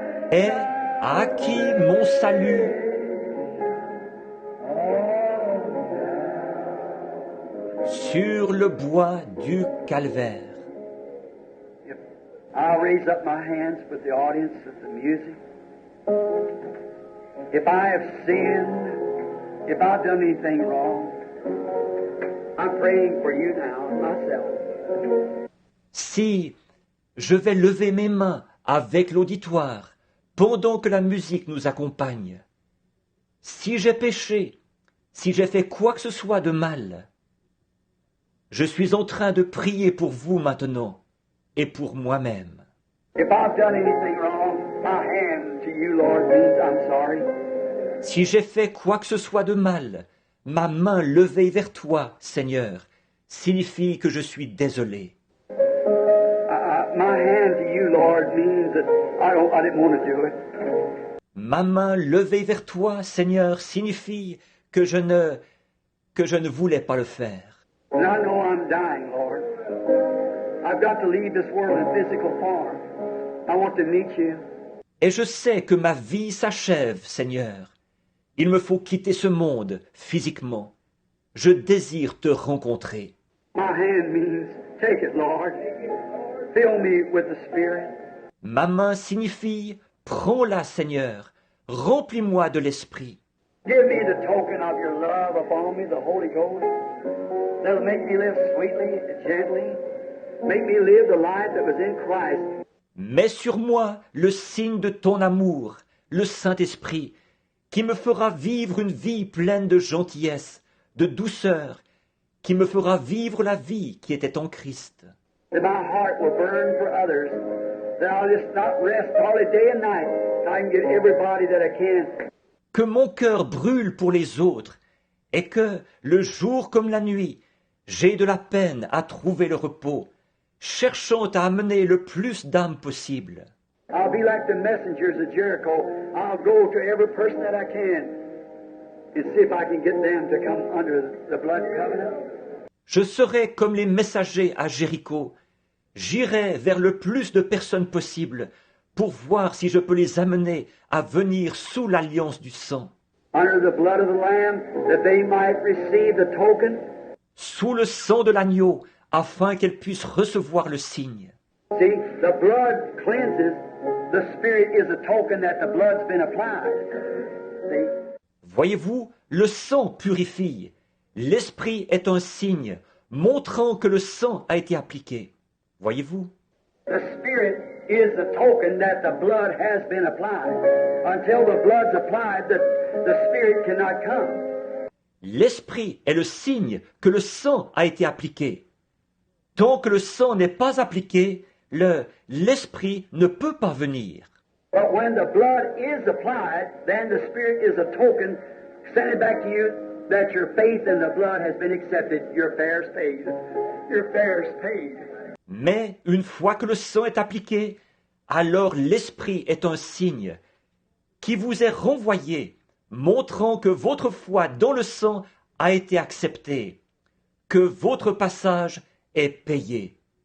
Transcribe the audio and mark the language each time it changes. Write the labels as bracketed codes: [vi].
[fr] Et a acquis mon salut sur le bois du calvaire. [en] I'll raise up my hands with the audience of the music. If I have sinned, if I've done anything wrong, I'm praying for you now, myself. [fr] Si je vais lever mes mains avec l'auditoire pendant que la musique nous accompagne, si j'ai péché, si j'ai fait quoi que ce soit de mal, je suis en train de prier pour vous maintenant et pour moi-même. [en] If I've done anything wrong, my hand to you, Lord, means I'm sorry. [fr] Si j'ai fait quoi que ce soit de mal, ma main levée vers toi, Seigneur, signifie que je suis désolé. [en] My hand to you, Lord, means that I didn't want to do it. [fr] Ma main levée vers toi, Seigneur, signifie que je ne voulais pas le faire. [en] And I know I'm dying, Lord. I've got to leave this world in physical form. I want to meet you. [fr] Et je sais que ma vie s'achève, Seigneur. Il me faut quitter ce monde physiquement. Je désire te rencontrer. [en] My hand means, take it, Lord. Fill me with the Spirit. [fr] Ma main signifie, prends-la, Seigneur. Remplis-moi de l'Esprit. [en] Give me the token of your love upon me, the Holy Ghost. That'll make me live sweetly, gently. Make me live the life that was in Christ. [fr] Mets sur moi le signe de ton amour, le Saint-Esprit, qui me fera vivre une vie pleine de gentillesse, de douceur, qui me fera vivre la vie qui était en Christ. [en] That my heart will burn for others. That I'll just not rest hardly day and night. So I can get everybody that I can. [fr] Que mon cœur brûle pour les autres, et que, le jour comme la nuit, j'ai de la peine à trouver le repos, cherchant à amener le plus d'âmes possible. [en] I'll be like the messengers of Jericho. I'll go to every person that I can and see if I can get them to come under the blood covenant. [fr] Je serai comme les messagers à Jéricho. J'irai vers le plus de personnes possible pour voir si je peux les amener à venir sous l'alliance du sang. [en] Under the blood of the Lamb, that they might receive the token. [fr] Sous le sang de l'agneau, afin qu'elles puissent recevoir le signe. [en] See, the blood cleanses. The Spirit is a token that the blood's been applied. See? [fr] Voyez-vous, le sang purifie. L'esprit est un signe montrant que le sang a été appliqué. Voyez-vous? [en] The Spirit is the token that the blood has been applied. Until the blood's applied, the Spirit cannot come. [fr] L'esprit est le signe que le sang a été appliqué. Tant que le sang n'est pas appliqué, l'esprit ne peut pas venir. [en] But when the blood is applied, then the Spirit is a token sending back to you that your faith in the blood has been accepted. Your fare's paid. Your fare's paid. [fr] Mais une fois que le sang est appliqué, alors l'esprit est un signe qui vous est renvoyé, montrant que votre foi dans le sang a été acceptée, que votre passage est payé.